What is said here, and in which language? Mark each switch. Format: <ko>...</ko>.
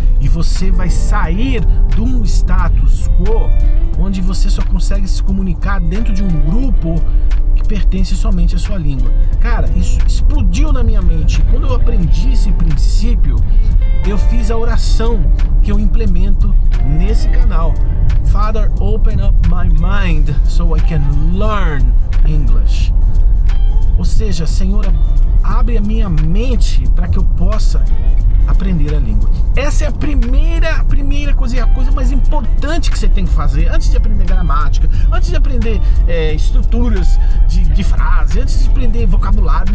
<pt>E você vai sair de um status quo onde você só consegue se comunicar dentro de um grupo que pertence somente à sua língua. Cara, isso explodiu na minha mente. Quando eu aprendi esse princípio, eu fiz a oração que eu implemento nesse canal.</pt> <en>Father, open up my mind so I can learn English.</en> <pt>Ou seja, Senhor, abre a minha mente para que eu possa aprender a língua. Essa é a primeira coisa, e a coisa mais importante que você tem que fazer antes de aprender gramática, antes de aprender estruturas de frase, antes de aprender vocabulário.</pt>